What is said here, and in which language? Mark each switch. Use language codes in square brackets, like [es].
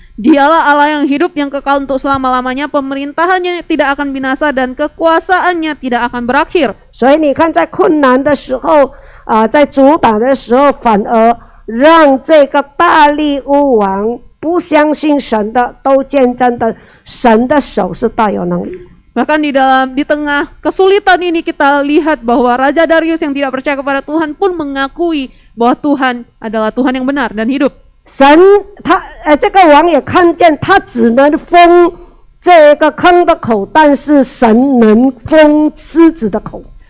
[id] Dialah Allah yang hidup, yang kekal untuk selama-lamanya, pemerintahannya tidak akan binasa dan kekuasaannya tidak akan berakhir. [zh] 所以你看，在困难的时候，在阻挡的时候，反而让这个大利乌王不相信神的，都见证的神的手是大有能力。 [id] Bahkan di tengah kesulitan ini kita lihat bahwa Raja Darius yang tidak percaya kepada Tuhan pun mengakui bahwa Tuhan adalah Tuhan yang benar dan hidup. [zh] 神这个王也看见，他只能封这个坑的口，但是神能封狮子的口。